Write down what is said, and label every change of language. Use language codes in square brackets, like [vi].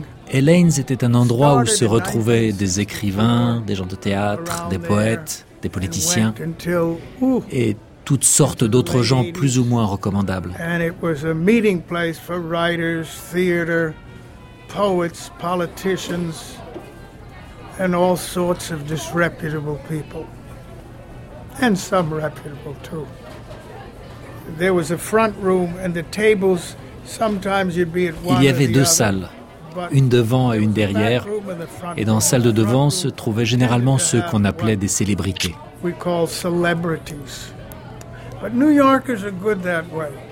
[fr] Elaine's était un endroit où se retrouvaient des écrivains, des gens de théâtre, des poètes, des politiciens, et toutes sortes d'autres gens plus ou moins recommandables. [en] And it was a meeting place for writers, theater, poets, politicians, and all sorts of disreputable people. And some reputable too. There was a front room and the tables, sometimes you'd be at one. [fr] Il y avait deux salles, une devant et une derrière, et dans celle de devant se trouvaient généralement ceux qu'on appelait des célébrités. [en] We call celebrities. But New Yorkers are good that way.